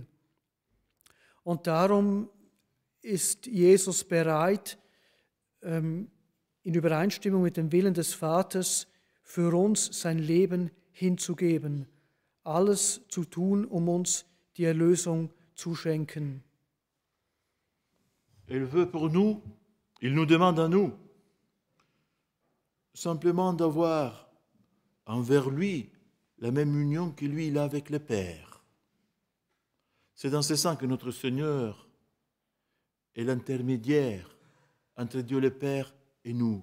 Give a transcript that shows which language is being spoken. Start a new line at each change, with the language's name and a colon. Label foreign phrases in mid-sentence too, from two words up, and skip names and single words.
German: Und darum ist Jesus bereit, in Übereinstimmung mit dem Willen des Vaters für uns sein Leben hinzugeben, alles zu tun, um uns die Erlösung zu schenken.
French: Il veut pour nous, il nous demande à nous, simplement d'avoir envers lui la même union que lui il a avec le Père. C'est dans ce sens que notre Seigneur est l'intermédiaire entre Dieu le Père et nous.